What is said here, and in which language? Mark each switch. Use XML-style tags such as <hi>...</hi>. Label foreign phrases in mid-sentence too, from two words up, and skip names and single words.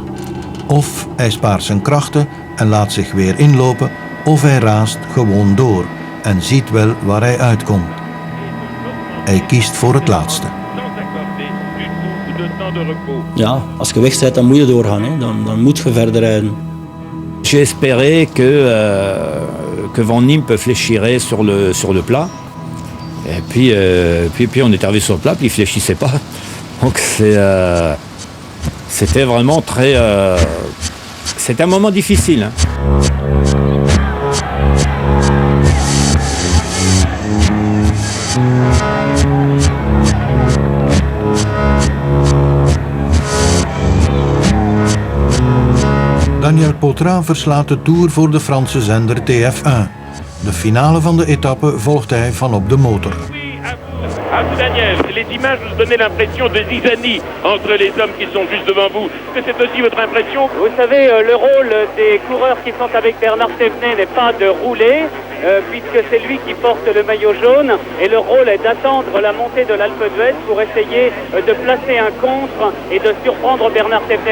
<nl>Of hij spaart zijn krachten en laat zich weer inlopen, of hij raast gewoon door en ziet wel waar hij uitkomt. Hij kiest voor het laatste. Ja, als je weg bent, dan moet je doorgaan. Hè. Dan moet je verder rijden.</nl> <fr>J'ai espéré que Van Impe fléchirait sur le plat. Et puis on est arrivé sur le plat, puis il fléchissait pas. Donc c'était vraiment très... c'était un moment difficile. Hein.</fr> <nl>Daniel Potrat verslaat de Tour voor de Franse zender TF1. De finale van de etappe volgt hij van op de motor.</nl> <fr>À vous, Daniel, les images nous donnaient l'impression de zizanie entre les hommes qui sont juste devant vous. Est-ce que c'est aussi votre impression? Vous savez, le rôle des coureurs qui sont avec Bernard Thévenet n'est pas de rouler, puisque c'est lui qui porte le maillot jaune, et le rôle est d'attendre la montée de l'Alpe d'Huez pour essayer de placer un contre et de surprendre Bernard Thévenet.</fr>